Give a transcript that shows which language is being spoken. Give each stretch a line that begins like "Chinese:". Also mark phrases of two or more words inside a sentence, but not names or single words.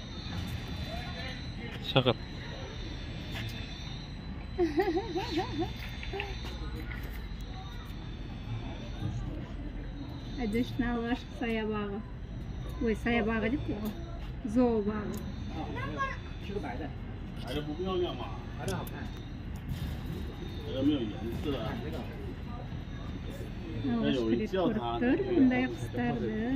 Kazakh: Шақыр. Әдіштің алғашқы саябағы. Ой, саябағы деп қойға. Зообағы.
Chinese: 吃个白的，白的不漂亮嘛？白的好看，白的没有颜色。
Kazakh: Алғашқы рет көріп тұр, бұндай құстарды.